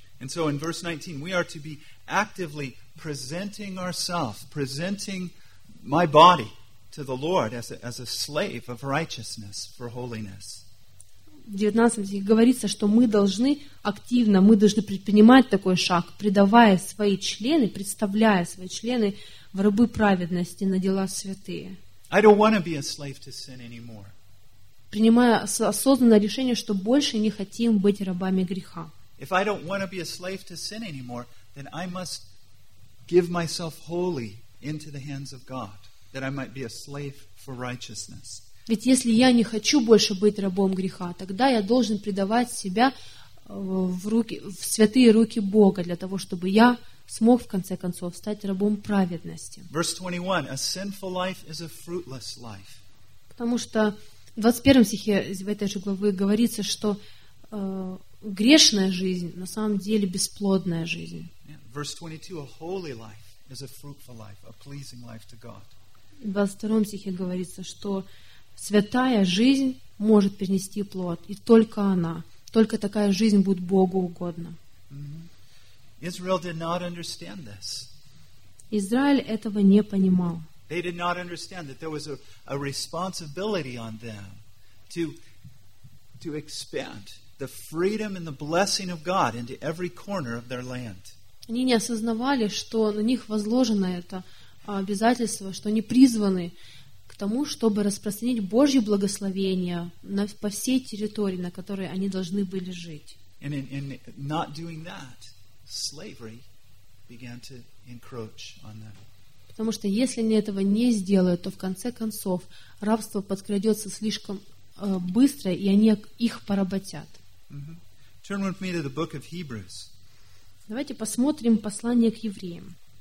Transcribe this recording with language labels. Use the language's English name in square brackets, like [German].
[English] And so in verse 19, we are to be actively presenting ourselves, presenting my body to the Lord as a slave of righteousness for holiness. [Russian] В 19 стихе говорится, что мы должны активно, мы должны предпринимать такой шаг, предавая свои члены, представляя свои члены в рабы праведности на дела святые. [English] I don't want to be a slave to sin anymore. [Russian] Принимая осознанное решение, что больше не хотим быть рабами греха. [English] If I don't want to be a slave to sin anymore, then I must give myself wholly into the hands of God, that I might be a slave for righteousness. [Russian] Ведь если я не хочу больше быть рабом греха, тогда я должен предавать себя в святые руки Бога для того, чтобы я смог в конце концов стать рабом праведности. [English] Verse 21. A sinful life is a fruitless life. [Russian] Потому что в 21 стихе в этой же главы говорится, что грешная жизнь на самом деле бесплодная жизнь. [English] Yeah. Verse 22. A holy life is a fruitful life, a pleasing life to God. [Russian] В 22 стихе говорится, что святая жизнь может принести плод, и только она, только такая жизнь будет Богу угодна. [English] Israel did not understand this. [Russian] Израиль этого не понимал. [English] They did not understand that there was a responsibility on them to expand the freedom and the blessing of God into every corner of their land. [Russian] Они не осознавали, что на них возложено это обязательство, что они призваны к тому, чтобы распространить Божье благословение по всей территории, на которой они должны были жить. [English] And not doing that, slavery began to encroach on them. [Russian] Потому что если они этого не сделают, то в конце концов рабство подкрадется слишком быстро, и они их поработят. [English] Turn with me to the book of Hebrews. [Russian] Давайте посмотрим послание к евреям.